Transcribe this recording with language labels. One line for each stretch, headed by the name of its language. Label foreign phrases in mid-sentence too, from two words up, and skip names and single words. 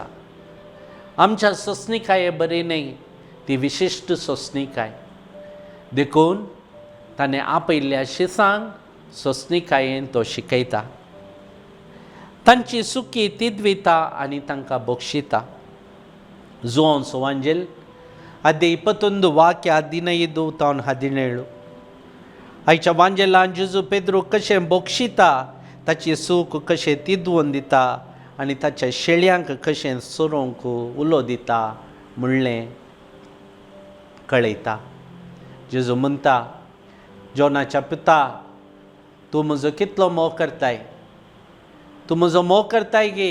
Konkani: आमच्या सोंसणीकाये बरी न्ही, ती विशिश्ट सोंसणीकाय. देखून ताणें आपयल्ल्या शिसांक सोंसणीकायेन तो शिकयता. तांची सुखी तिदविता आनी तांकां बक्षिता. ಜೋನ್ ಸುವಾಂಜೆಲ್ ಅದೇ 21 ವಾಕ್ಯ 15-17. आयच्या वांजेलान जेजू पेद्रू कशें बोक्षिता, ताची सूख कशें तिदवून दिता आनी ताच्या शेळ्यांक कशें सोरोंक उलो दिता म्हणलें कळयता. जेजू म्हणटा, जोनाच्या पिता, तूं म्हजो कितलो मोग करताय, तूं म्हजो मोग करताय गे.